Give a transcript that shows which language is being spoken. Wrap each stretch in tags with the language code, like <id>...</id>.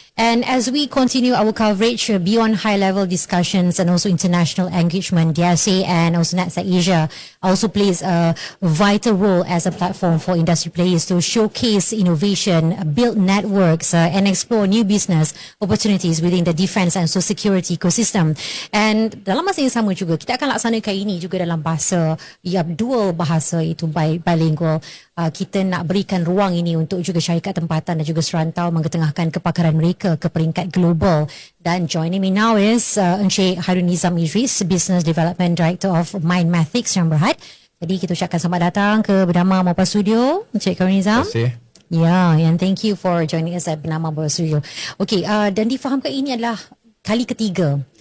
<en>And as we continue our coverage beyond high-level discussions and also international engagement, DSA and also NATSEC Asia also plays a vital role as a platform for industry players to showcase innovation, build networks, and explore new business opportunities within the defense and social security ecosystem.</en> <ms>And dalam masa yang sama juga, kita akan laksanakan ini juga dalam bahasa, dual bahasa, itu bilingual. Kita nak berikan ruang ini untuk juga syarikat tempatan dan juga serantau mengetengahkan kepakaran mereka ke peringkat global.</ms> <en>Dan joining me now is Encik Harun Nizam Idris, Business Development Director of Mindmathics yang berhad.</en> <ms>Jadi kita ucapkan selamat datang ke BERNAMA Mobile Studio, Encik Harun Nizam. Terima kasih.</ms> <en>Yeah, and thank you for joining us at BERNAMA Mobile Studio.</en> <ms>Okay, dan difahamkan ini adalah kali ketiga.</ms>